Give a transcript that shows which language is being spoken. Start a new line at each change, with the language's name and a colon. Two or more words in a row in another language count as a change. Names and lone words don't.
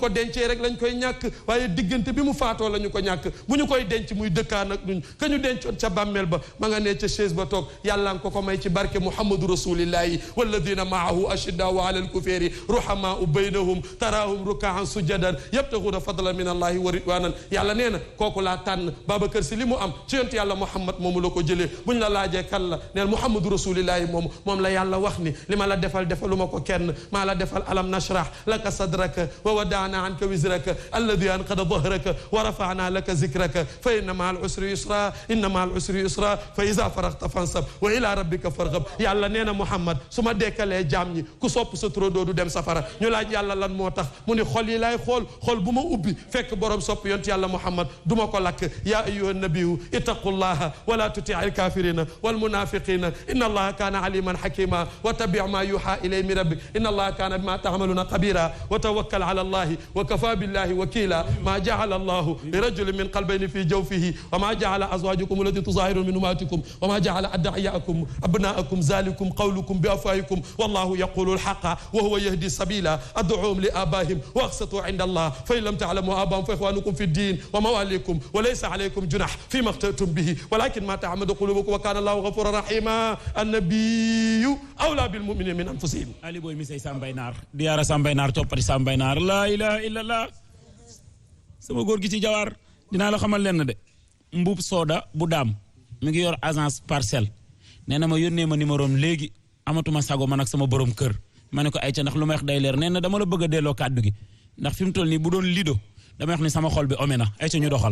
Wolof: ko dencee rek lañ koy ñàkk waaye diggante bi mu faatoo la ñu ko ñàkk bu ñu koy denc muy dëkkaan ak duñ ka ñu dencoon ca bàmmeel ba ma nga ne ca chaise ba toog yàlla nga ko may ci barke
Arabic: محمد رسول الله والذين معه أشداء على الكفار رحماء بينهم تراهم ركعا سجدا يبتغون فضلا من الله ورضوانا
Wolof: yàlla nee na kooku laa tànn Babacar Si li mu am ci yonent yàlla Muhammad moomu la ko jëlee buñ la laajee kan la neen
Arabic: محمد رسول الله
Wolof: moom la yàlla wax ni li ma la defal defaluma ko kenn maa la defal
Arabic: ألم نشرح لك صدرك ووضعنا عنك وزرك الذي أنقض ظهرك ورفعنا لك ذكرك فإن مع العسر يسرا إن مع العسر يسرا فإذا فرغت فانصب وإلى ربك فارغب
Wolof: yàlla nee na Muhammad su ma dekkalee jaam ñi ku sopp sa turandoo du dem safara ñu laaj yàlla lan moo tax mu ni xol yi laay xol bu ma ubbi fekk borom sopp yont yàlla Muhammad du ma ko lakk
Arabic: يا أيها النبي اتق الله ولا تطع الكافرين والمنافقين إن الله كان عليما حكيما واتبع ما يوحى إليك من ربك إن الله كان بما تعملون خبيرا وتوكل على الله وكفى بالله وكيلا ما جعل الله ل رجل من قلبين في جوفه وما جعل أزواجكم اللائي تظاهرون من أمهاتكم وما جعل أدعياءكم أبناءكم ذلكم قولكم بأفواهكم والله يقول الحق وهو يهدي السبيل ادعوهم لآبائهم وأقسطوا عند الله فإن لم تعلموا آباءهم فإخوانكم في الدين ومواليكم وليس عليكم جناح فيما اخترتم به ولكن ما تعمدت قلوبكم وكان الله غفورا رحيما النبي أولى بالمؤمنين من أنفسهم
Wolof: ali boy mi say Sambay Naar diyaara Sambay Naar toppati Sambay Naar
Arabic: لا إله إلا الله
Wolof: sama góor gi ci jawaar dinaa la xamal leen de Mbuub Sooda bu daam mi ngi yor agence Parcelles nee na ma yónnee ma numéro am léegi amatuma sago man ak sama borom kër ma ne ko ay ca ndax lu may wax day leer nee na dama la bëgg a delloo kàddu gi ndax fi mu toll nii bu doon lido dama wax ni sama xol bi ome na ay ca ñu doxal.